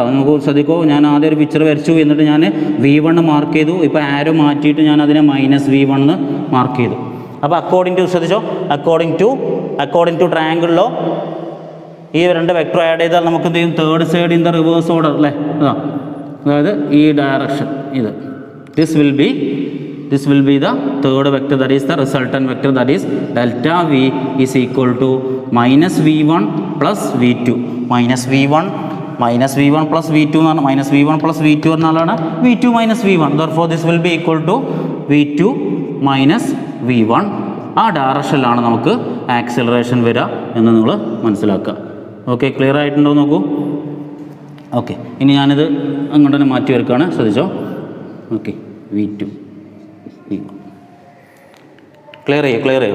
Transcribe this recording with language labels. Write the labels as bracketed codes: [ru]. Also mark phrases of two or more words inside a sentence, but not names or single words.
[ml] നമുക്ക് ശ്രദ്ധിക്കോ, ഞാൻ ആദ്യം ഒരു പിക്ചർ വരച്ചു, എന്നിട്ട് ഞാൻ v1 മാർക്ക് ചെയ്തു. ഇപ്പോൾ ആരോ മാറ്റിയിട്ട് ഞാൻ അതിനെ മൈനസ് v1 എന്ന് മാർക്ക് ചെയ്തു. അപ്പോൾ [en] according to [ml] ശ്രദ്ധിച്ചോ, [en] according to [ml] ട്രയാങ്കിളിലോ ഈ രണ്ട് വെക്ടർ ആഡ് ചെയ്താൽ നമുക്ക് എന്ത് ചെയ്യും, [en] third side in the reverse order [ml] അല്ലേ. അതായത് ഈ ഡയറക്ഷൻ ഇത് [en] this will be the third vector, that is the resultant vector, that is delta v is equal to minus v1 plus v2 minus v1 plus v2 എന്നാണ്. മൈനസ് v1 plus v2 എന്നാലാണ് v2 minus v1. therefore this will be equal to v2 minus v1. [ml] ആ ഡയറക്ഷനിലാണ് നമുക്ക് ആക്സിലറേഷൻ വരിക എന്ന് നിങ്ങൾ മനസ്സിലാക്കുക. ഓക്കെ, ക്ലിയർ ആയിട്ടുണ്ടോ നോക്കൂ. ഓക്കെ, ഇനി ഞാനിത് അങ്ങോട്ട് തന്നെ മാറ്റി വയ്ക്കുകയാണ്, ശ്രദ്ധിച്ചോ. ഓക്കെ, v2 ക്ലിയർ ചെയ്യൂ.